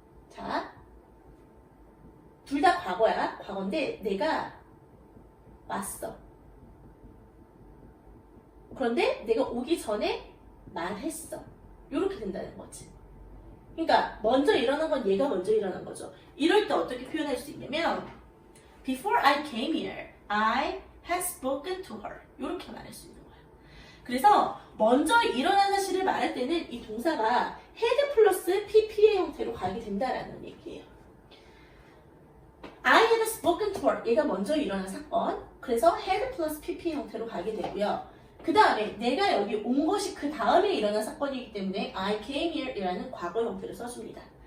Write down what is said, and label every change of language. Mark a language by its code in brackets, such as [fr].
[ko] 자, 둘 다 과거야. 과거인데 내가 왔어. 그런데 내가 오기 전에 말했어. 이렇게 된다는 거지. 그러니까 먼저 일어난 건 얘가 먼저 일어난 거죠. 이럴 때 어떻게 표현할 수 있냐면 [en] Before I came here, I had spoken to her. [ko] 이렇게 말할 수 있는 거야. 그래서 먼저 일어난 사실을 말할 때는 이 동사가 had 플러스 pp의 형태로 가게 된다라는 얘기예요. [en] I had spoken to her. [ko] 얘가 먼저 일어난 사건. 그래서 had 플러스 pp의 형태로 가게 되고요. 그 다음에 내가 여기 온 것이 그 다음에 일어난 사건이기 때문에 [en] I came here [ko] 이라는 과거 형태를 써줍니다.